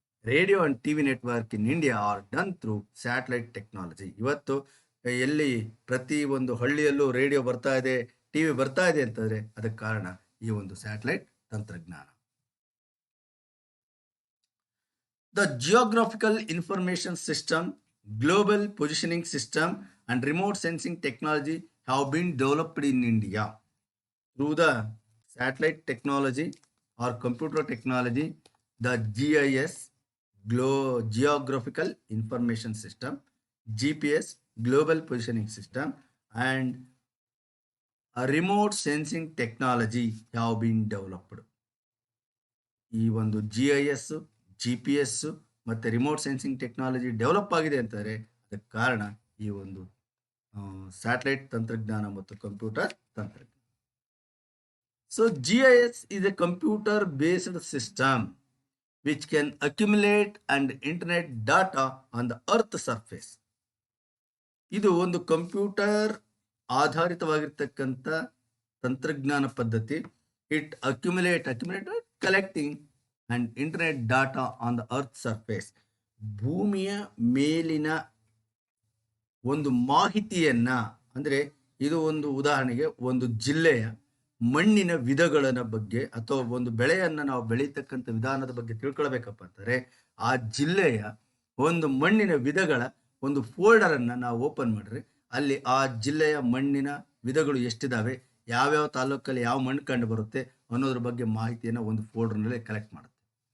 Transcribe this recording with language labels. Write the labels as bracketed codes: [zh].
[en] Radio and TV network in India are done through satellite technology. [kn] ಇವತ್ತು ಎಲ್ಲಿ ಪ್ರತಿ ಒಂದು ಹಳ್ಳಿಯಲ್ಲೂ ರೇಡಿಯೋ ಬರ್ತಾ ಇದೆ, ಟಿವಿ ಬರ್ತಾ ಇದೆ ಅಂತಂದ್ರೆ ಅದಕ್ಕೆ ಕಾರಣ ಈ ಒಂದು ಸ್ಯಾಟಲೈಟ್ ತಂತ್ರಜ್ಞಾನ. [en] The geographical information system, global positioning system, and remote sensing technology have been developed in India. Through the satellite technology or computer technology, the GIS, Geographical Information System, GPS, Global Positioning System, and a remote sensing technology have been developed. [kn] ಈ ಒಂದು GIS, GPS ಮತ್ತು remote sensing technology develop ಆಗಿದೆ ಅಂತಂದರೆ ಅದಕ್ಕೆ ಕಾರಣ ಈ ಒಂದು satellite ತಂತ್ರಜ್ಞಾನ ಮತ್ತು ಕಂಪ್ಯೂಟರ್ ತಂತ್ರಜ್ಞಾನ. [en] So GIS is a computer based system which can accumulate and internet data on the earth surface. [kn] ಇದು ಒಂದು ಕಂಪ್ಯೂಟರ್ ಆಧಾರಿತವಾಗಿರ್ತಕ್ಕಂಥ ತಂತ್ರಜ್ಞಾನ ಪದ್ಧತಿ. [en] It accumulate collecting and internet data on the earth surface. [kn] ಭೂಮಿಯ ಮೇಲಿನ ಒಂದು ಮಾಹಿತಿಯನ್ನ, ಅಂದರೆ ಇದು ಒಂದು ಉದಾಹರಣೆಗೆ ಒಂದು ಜಿಲ್ಲೆಯ ಮಣ್ಣಿನ ವಿಧಗಳ ಬಗ್ಗೆ ಅಥವಾ ಒಂದು ಬೆಳೆಯನ್ನು ನಾವು ಬೆಳೀತಕ್ಕಂಥ ವಿಧಾನದ ಬಗ್ಗೆ ತಿಳ್ಕೊಳ್ಬೇಕಪ್ಪ ಅಂತಾರೆ ಆ ಜಿಲ್ಲೆಯ ಒಂದು ಮಣ್ಣಿನ ವಿಧಗಳ ಒಂದು ಫೋಲ್ಡರನ್ನು ನಾವು ಓಪನ್ ಮಾಡಿದ್ರೆ ಅಲ್ಲಿ ಆ ಜಿಲ್ಲೆಯ ಮಣ್ಣಿನ ವಿಧಗಳು ಎಷ್ಟಿದಾವೆ, ಯಾವ್ಯಾವ ತಾಲೂಕಲ್ಲಿ ಯಾವ ಮಣ್ಣು ಕಂಡು ಬರುತ್ತೆ ಅನ್ನೋದ್ರ ಬಗ್ಗೆ ಮಾಹಿತಿಯನ್ನು ಒಂದು ಫೋಲ್ಡರ್ನಲ್ಲಿ ಕಲೆಕ್ಟ್ ಮಾಡುತ್ತೆ.